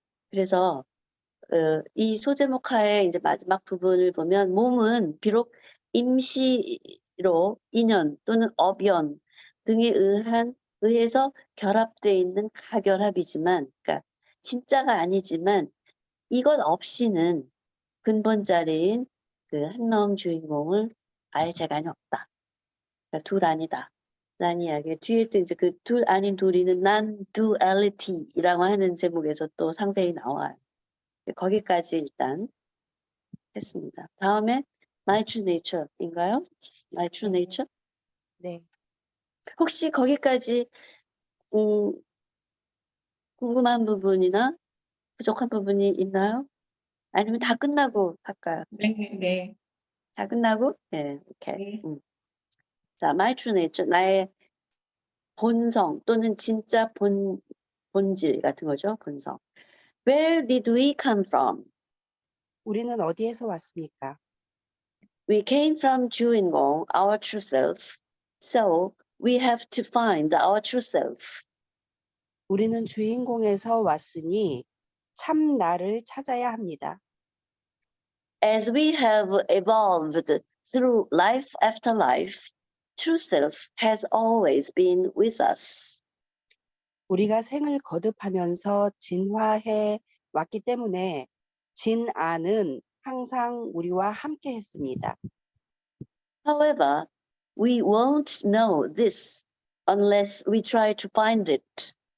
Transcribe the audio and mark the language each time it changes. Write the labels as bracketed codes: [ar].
[ko] 그래서 이 소제목하의 이제 마지막 부분을 보면 몸은 비록 임시로 인연 또는 업연 등에 의해서 결합되어 있는 가결합이지만, 그러니까 진짜가 아니지만 이것 없이는 근본 자리인 그 한마음 주인공을 알 재간이 없다. 그러니까 둘 아니다. 라는 이야기. 뒤에 또 이제 그 둘 아닌 둘이는 non-duality라고 하는 제목에서 또 상세히 나와요. 거기까지 일단 했습니다. 다음에 My True Nature인가요? [en] My True [ko] 네. [en] Nature? [ko] 네. 혹시 거기까지 궁금한 부분이나 부족한 부분이 있나요? 아니면 다 끝나고 할까요? 네, 네, 다 끝나고? 네, 오케이. 네. 자, My True Nature, 나의 본성 또는 진짜 본질 같은 거죠. [en] 본성. Where did we come from? [ko] 우리는 어디에서 왔습니까? [en] We came from 주인공, our true self. So we have to find our true self. [ko] 우리는 주인공에서 왔으니 참 나를 찾아야 합니다. [en] As we have evolved through life after life, true self has always been with us. [ko] 우리가 생을 거듭하면서 진화해 왔기 때문에 진아는 항상 우리와 함께 했습니다. [en] However, we won't know this unless we try to find it.